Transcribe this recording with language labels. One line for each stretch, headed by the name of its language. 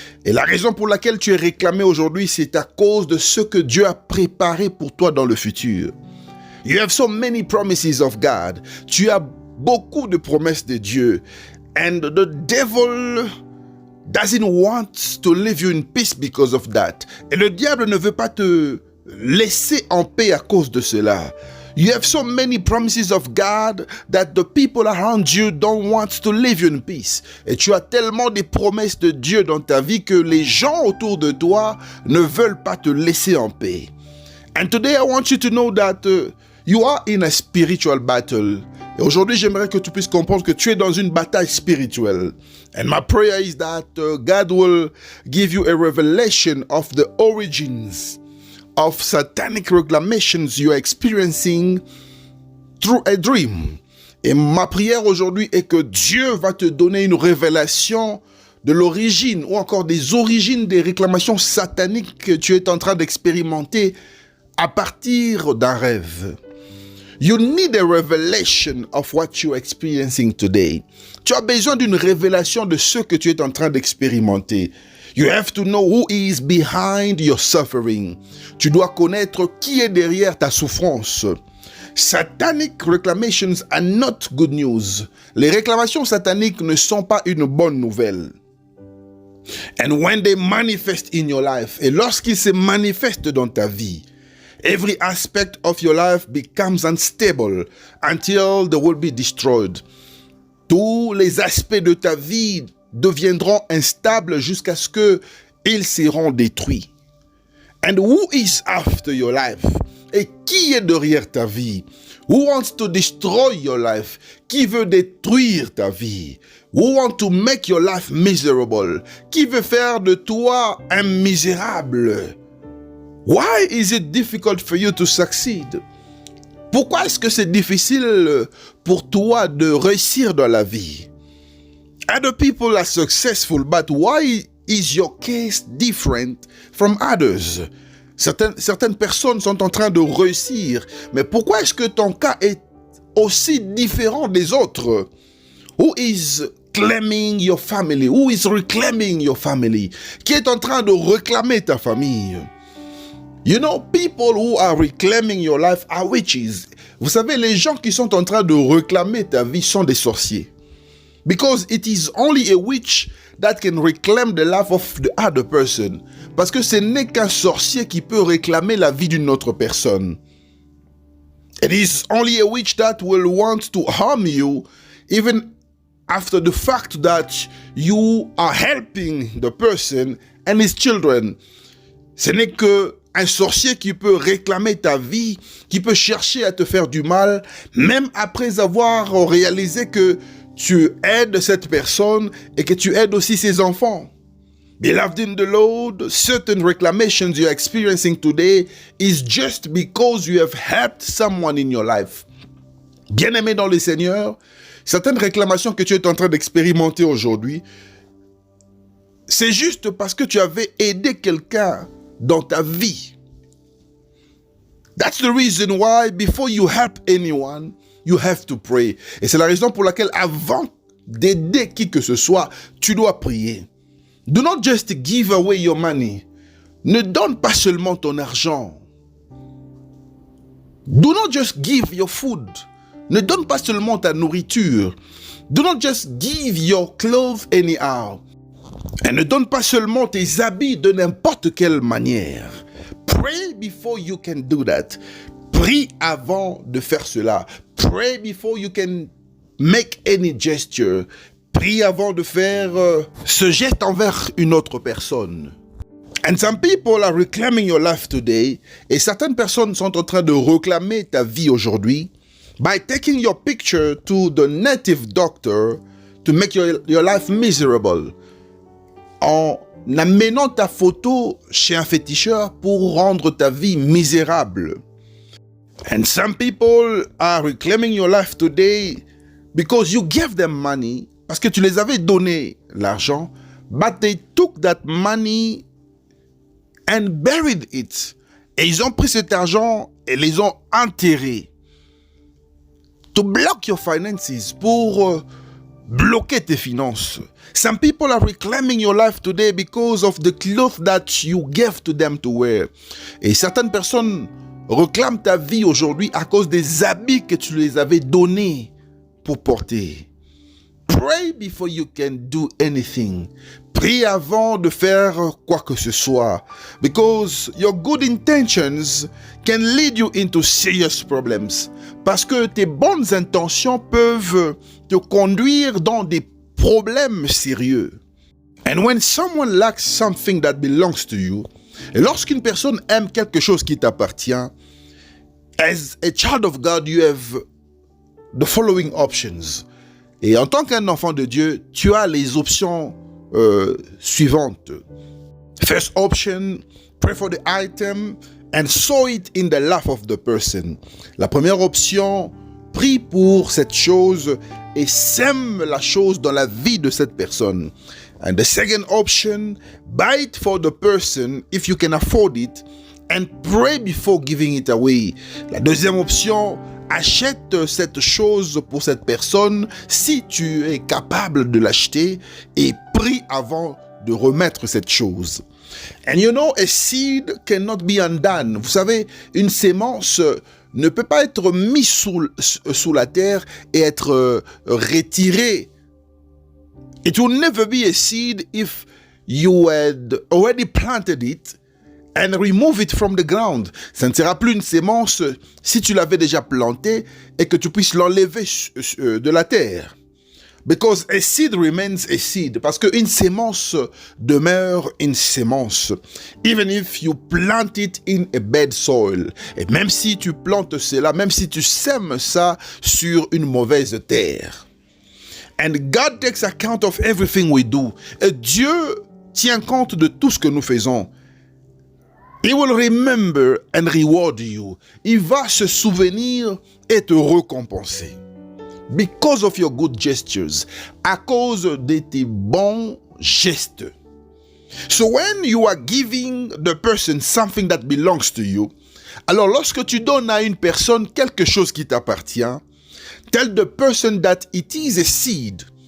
French: Et la raison pour laquelle tu es réclamé aujourd'hui, c'est à cause de ce que Dieu a préparé pour toi dans le futur.
English: You have so many promises of God.
French: Tu as beaucoup de promesses de Dieu.
English: And the devil doesn't want to leave you in peace because of that.
French: Et le diable ne veut pas te laisser en paix à cause de cela.
English: You have so many promises of God that the people around you don't want to leave you in peace.
French: Et tu as tellement de promesses de Dieu dans ta vie que les gens autour de toi ne veulent pas te laisser en paix.
English: And today I want you to know that you are in a spiritual battle.
French: Et aujourd'hui, j'aimerais que tu puisses comprendre que tu es dans une bataille spirituelle.
English: And my prayer is that God will give you a revelation of the origins of satanic reclamations you are experiencing through a dream.
French: Et ma prière aujourd'hui est que Dieu va te donner une révélation de l'origine ou encore des origines des réclamations sataniques que tu es en train d'expérimenter à partir d'un rêve.
English: You need a revelation of what you're experiencing today.
French: Tu as besoin d'une révélation de ce que tu es en train d'expérimenter.
English: You have to know who is behind your suffering.
French: Tu dois connaître qui est derrière ta souffrance.
English: Satanic reclamations are not good news.
French: Les réclamations sataniques ne sont pas une bonne nouvelle.
English: And when they manifest in your life,
French: et lorsqu'ils se manifestent dans ta vie,
English: every aspect of your life becomes unstable until they will be destroyed.
French: Tous les aspects de ta vie deviendront instables jusqu'à ce qu'ils seront détruits.
English: And who is after your life?
French: Et qui est derrière ta vie?
English: Who wants to destroy your life?
French: Qui veut détruire ta vie?
English: Who wants to make your life miserable?
French: Qui veut faire de toi un misérable?
English: Why is it difficult for you to succeed?
French: Pourquoi est-ce que c'est difficile pour toi de réussir dans la vie?
English: Other people are successful, but why is your case different from others?
French: Certaines personnes sont en train de réussir, mais pourquoi est-ce que ton cas est aussi différent des autres?
English: Who is claiming your family? Who is reclaiming your family?
French: Qui est en train de réclamer ta famille?
English: You know, people who are reclaiming your life are witches.
French: Vous savez, les gens qui sont en train de réclamer ta vie sont des sorciers.
English: Because it is only a witch that can reclaim the life of the other person.
French: Parce que ce n'est qu'un sorcier qui peut réclamer la vie d'une autre personne.
English: It is only a witch that will want to harm you even after the fact that you are helping the person and his children.
French: Ce n'est qu'un sorcier qui peut réclamer ta vie, qui peut chercher à te faire du mal, même après avoir réalisé que tu aides cette personne et que tu aides aussi ses enfants.
English: Beloved in the Lord, certain reclamations you're experiencing today is just because you have helped someone in your life.
French: Bien-aimé dans le Seigneur, certaines réclamations que tu es en train d'expérimenter aujourd'hui, c'est juste parce que tu avais aidé quelqu'un dans ta vie.
English: That's the reason why before you help anyone, you have to pray.
French: Et c'est la raison pour laquelle avant d'aider qui que ce soit, tu dois prier.
English: Do not just give away your money.
French: Ne donne pas seulement ton argent.
English: Do not just give your food.
French: Ne donne pas seulement ta nourriture.
English: Do not just give your clothes anyhow.
French: Et ne donne pas seulement tes habits de n'importe quelle manière.
English: Pray before you can do that.
French: Prie avant de faire cela.
English: Pray before you can make any gesture.
French: Prie avant de faire ce geste envers une autre personne.
English: And some people are reclaiming your life today.
French: Et certaines personnes sont en train de réclamer ta vie aujourd'hui
English: by taking your picture to the native doctor to make your life miserable.
French: En amenant ta photo chez un féticheur pour rendre ta vie misérable.
English: And some people are reclaiming your life today because you gave them money,
French: parce que tu les avais donné l'argent,
English: but they took that money and buried it.
French: Et ils ont pris cet argent et les ont enterrés.
English: To block your finances,
French: pour bloquer tes finances.
English: Some people are reclaiming your life today because of the clothes that you gave to them to wear.
French: Et certaines personnes réclament ta vie aujourd'hui à cause des habits que tu les avais donnés pour porter.
English: Pray before you can do anything.
French: Prie avant de faire quoi que ce soit.
English: Because your good intentions can lead you into serious problems.
French: Parce que tes bonnes intentions peuvent te conduire dans des problèmes sérieux.
English: And when someone lacks something that belongs to you,
French: et lorsqu'une personne aime quelque chose qui t'appartient,
English: as a child of God, you have the following options.
French: Et en tant qu'un enfant de Dieu, tu as les options suivantes.
English: First option, pray for the item and sow it in the life of the person.
French: La première option, prie pour cette chose et sème la chose dans la vie de cette personne.
English: And the second option, buy it for the person if you can afford it and pray before giving it away.
French: La deuxième option, achète cette chose pour cette personne si tu es capable de l'acheter et prie avant de remettre cette chose.
English: And you know, a seed cannot be undone.
French: Vous savez, une sémence ne peut pas être mise sous la terre et être retirée.
English: It will never be a seed if you had already planted it and remove it from the ground.
French: Ça ne sera plus une sémence si tu l'avais déjà plantée et que tu puisses l'enlever de la terre.
English: Because a seed remains a seed.
French: Parce qu'une sémence demeure une sémence.
English: Even if you plant it in a bad soil.
French: Et même si tu plantes cela, même si tu sèmes ça sur une mauvaise terre.
English: And God takes account of everything we do.
French: Et Dieu tient compte de tout ce que nous faisons.
English: He will remember and reward you.
French: Il va se souvenir et te récompenser.
English: Because of your good gestures.
French: À cause de tes bons gestes.
English: So when you are giving the person something that belongs to you,
French: alors lorsque tu donnes à une personne quelque chose qui t'appartient,
English: tell the person that it is a seed.